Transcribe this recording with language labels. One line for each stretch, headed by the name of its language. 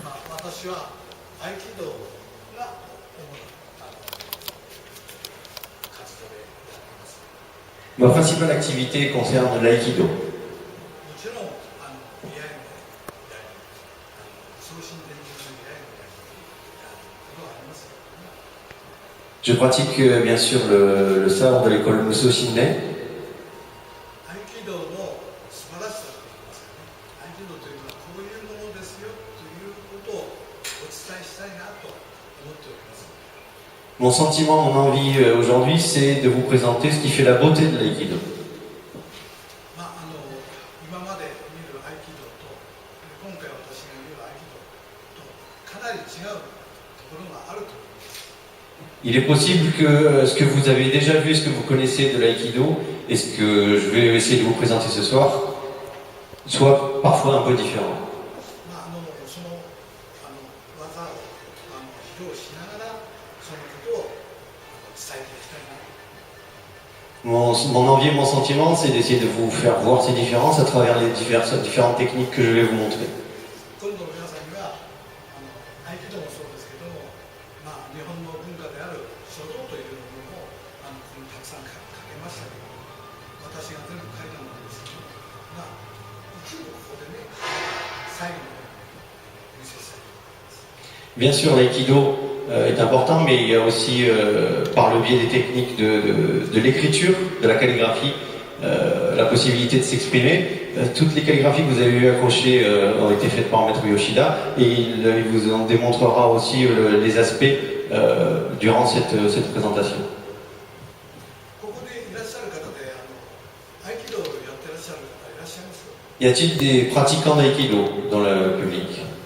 Japanese: 私は合気道が主な活動でやっています。
French: Ma principale activité concerne l'aïkido.
Japanese: もちろん居合もやり、送信伝授の居合もやり、ことはありますけどね。
French: Je pratique bien sûr le sabre de l'école Muso Shinden.
Japanese: 合気道の素晴らしさといいますかね、合気道というのはこういうものですよということをお伝えしたいなと思っております。
French: Mon sentiment, mon envie aujourd'hui, c'est de vous présenter ce qui fait la beauté de l'aïkido.
Japanese: 今まで見る合気道と今回私が見る合気道とかなり違うところがあると思います。
French: Il est possible que ce que vous avez déjà vu, ce que vous connaissez de l'aïkido, et ce que je vais essayer de vous présenter ce soir, soit parfois un peu différent.
Japanese: その技を披露しながらそのことを伝えていきたいなと。
French: Mon envie et mon sentiment, c'est d'essayer de vous faire voir ces différences à travers les différentes techniques que je vais vous montrer.
Japanese: 今度皆さんには合気道もそうですけども、日本の文化である書道というものをここにたくさん書けましたけど、私が全部書いたものですけど、一部ここでね、最後にお見せしたいと思います。
French: Bien sûr, l'aïkido est important, mais il y a aussi, par le biais des techniques de l'écriture, de la calligraphie, la possibilité de s'exprimer. Toutes les calligraphies que vous avez vues accrochées ont été faites par Maître Yoshida, et il vous en démontrera aussi les aspects durant cette présentation.
Japanese: ここでいらっしゃる方で合気道をやってらっしゃる方いらっしゃいますか？
French: Y a-t-il des pratiquants d'aïkido dans le public?